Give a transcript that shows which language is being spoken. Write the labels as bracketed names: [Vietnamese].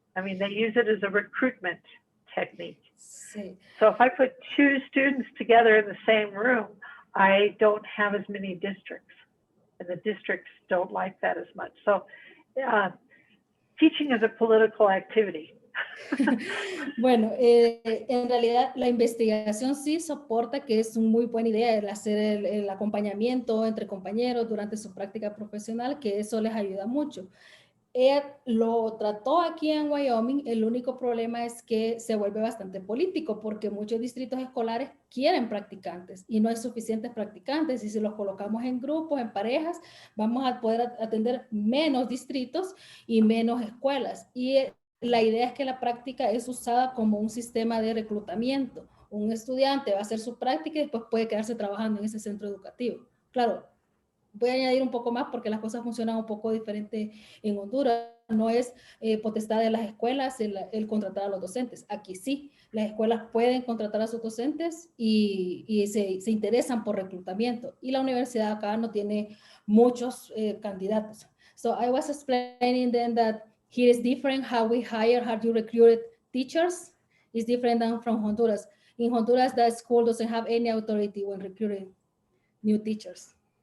[English] I mean, they use it as a recruitment technique. [Spanish] Sí. [English] So if I put two students together in the same room, I don't have as many districts, and the districts don't like that as much. So teaching is a political activity. [Spanish] Bueno, en realidad la investigación sí soporta que es una muy buena idea el hacer el acompañamiento entre compañeros durante su práctica profesional, que eso les ayuda mucho. Ella lo trató aquí en Wyoming, el único problema es que se vuelve bastante político porque muchos distritos escolares quieren practicantes y no hay suficientes practicantes y si los colocamos en grupos, en parejas, vamos a poder atender menos distritos y menos escuelas. Y la idea es que la práctica es usada como un sistema de reclutamiento. Un estudiante va a hacer su práctica y después puede quedarse trabajando en ese centro educativo. Claro, voy a añadir un poco más porque las cosas funcionan un poco diferente en Honduras. No es potestad de las escuelas el contratar a los docentes. Aquí sí, las escuelas pueden contratar a sus docentes y se interesan por reclutamiento. Y la universidad acá no tiene muchos candidatos. [English] So I was explaining then that here is different how we hire, how you recruit teachers is different than from Honduras. In Honduras, the school doesn't have any authority when recruiting new teachers.